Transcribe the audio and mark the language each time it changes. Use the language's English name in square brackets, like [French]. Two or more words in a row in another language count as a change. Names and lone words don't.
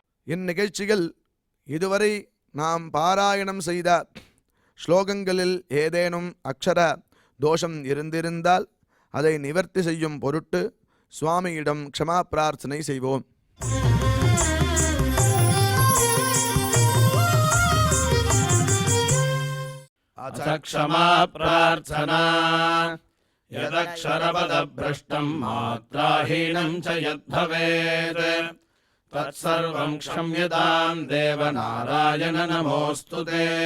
[Tamil] இந்நிகழ்ச்சிகள் இதுவரை நாம் பாராயணம் செய்த ஸ்லோகங்களில் ஏதேனும் அக்ஷர தோஷம் இருந்திருந்தால் அதை நிவர்த்தி செய்யும் பொருட்டு சுவாமியிடம் க்ஷமா பிரார்த்தனை செய்வோம். [Sanskrit] अथ क्षमा प्रार्थना यदक्षरपदभ्रष्टम् मात्राहीनम् च यद्भवेत् तत्सर्वम् क्षम्यताम् देवनारायण नमोऽस्तु ते।